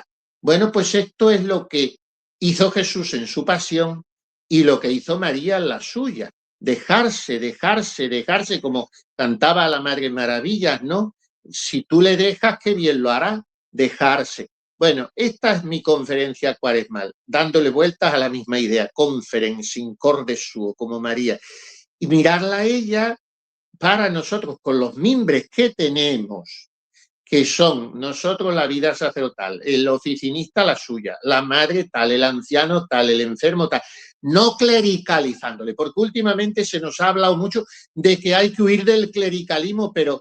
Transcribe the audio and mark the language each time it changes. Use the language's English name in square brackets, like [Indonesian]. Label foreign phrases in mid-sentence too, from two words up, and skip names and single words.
[Spanish] Bueno, pues esto es lo que hizo Jesús en su pasión y lo que hizo María en la suya. Dejarse, dejarse, dejarse, como cantaba la Madre Maravillas, ¿no? Si tú le dejas, qué bien lo hará, dejarse. Bueno, esta es mi conferencia cuaresmal, dándole vueltas a la misma idea, [Latin] conference in corde suo, [Spanish] como María. Y mirarla a ella para nosotros, con los mimbres que tenemos, que son nosotros la vida sacerdotal, el oficinista la suya, la madre tal, el anciano tal, el enfermo tal, no clericalizándole, porque últimamente se nos ha hablado mucho de que hay que huir del clericalismo, pero